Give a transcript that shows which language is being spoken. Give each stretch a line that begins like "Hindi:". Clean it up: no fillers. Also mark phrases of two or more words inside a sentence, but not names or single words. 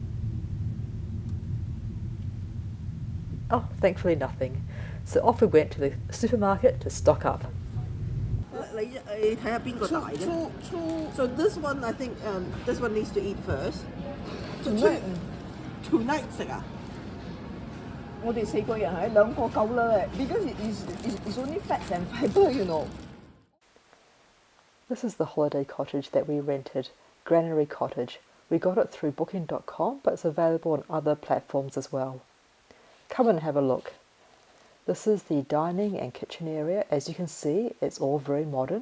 English: Oh, thankfully nothing. So off we went to the supermarket to stock up. So this one, I think, this one needs to eat first.
Cantonese: Tonight 食啊？我哋4個人係2個夠啦
English: because it's only fats and fibre, you know. This is the holiday cottage that we rented, Granary Cottage. We got it through booking.com, but it's available on other platforms as well. Come and have a look. This is the dining and kitchen area. As you can see, it's all very modern.